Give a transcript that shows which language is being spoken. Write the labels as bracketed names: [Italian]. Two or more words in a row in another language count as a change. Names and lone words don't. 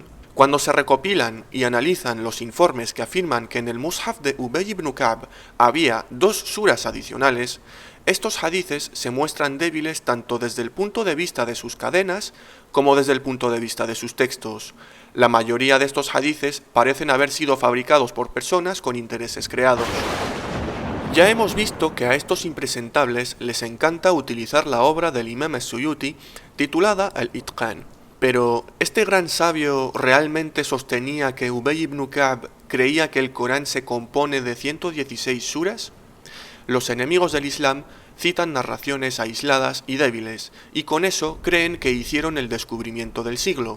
[Spanish] Cuando se recopilan y analizan los informes que afirman que en el Mushaf de Ubay ibn Ka'b había 2 suras adicionales, estos hadices se muestran débiles tanto desde el punto de vista de sus cadenas como desde el punto de vista de sus textos. La mayoría de estos hadices parecen haber sido fabricados por personas con intereses creados. Ya hemos visto que a estos impresentables les encanta utilizar la obra del Imam as-Suyuti titulada Al-Itqan. Pero, ¿este gran sabio realmente sostenía que Ubay ibn Ka'b creía que el Corán se compone de 116 suras? Los enemigos del Islam citan narraciones aisladas y débiles, y con eso creen que hicieron el descubrimiento del siglo.